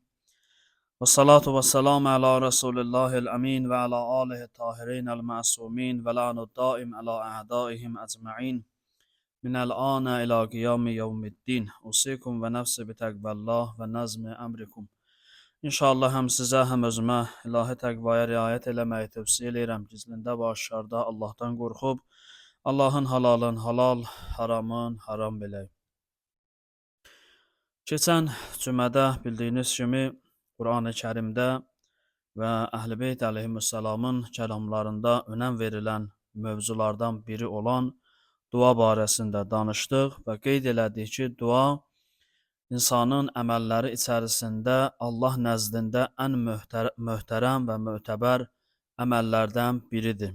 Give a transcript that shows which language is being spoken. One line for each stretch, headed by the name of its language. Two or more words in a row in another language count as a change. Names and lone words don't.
Arabic: والصلاة والسلام على رسول الله الأمين وعلى آله الطاهرين المعصومين واللعن الدائم على أعدائهم أجمعين. من الآن إلى قيام يوم الدين. أوصيكم ونفسي بتقوى الله ونظم أمركم.
Azerbaijani: İnşallah hem sizə, hem özümə ilahi təqvaya riayət eləməyi tövsiyə edirəm. Gizlində və aşkarda Allahdan qorxub, Allahın halalın halal, haramın haram bilək. Keçən cümədə bildiyiniz kimi Qurani-Kərimdə və Əhl-i Beyt əleyhissalamın kəlamlarında önəm verilən mövzulardan biri olan dua barəsində danışdıq və qeyd elədik ki, dua insanın əməlləri içərisində Allah nəzdində ən möhtərəm və mötəbər əməllərdən biridir.